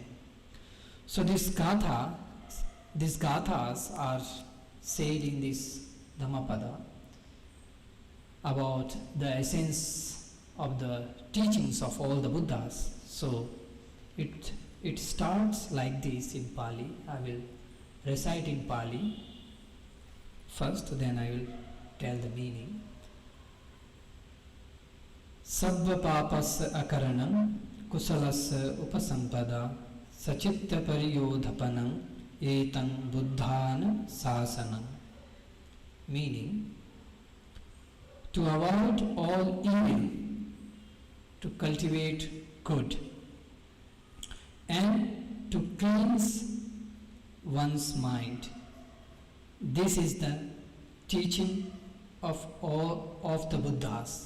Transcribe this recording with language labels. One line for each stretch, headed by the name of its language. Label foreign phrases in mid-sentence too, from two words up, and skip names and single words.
English: So these gathas are said in this Dhammapada about the essence of the teachings of all the Buddhas. So it starts like this in Pali. I will recite in Pali first, then I will tell the meaning.
Pali: Sabbha papas akaranam kusalas upasampada sachitta pariyodhapanam etang buddhana sasanam.
English: Meaning, to avoid all evil, to cultivate good, and to cleanse one's mind. This is the teaching of all of the Buddhas.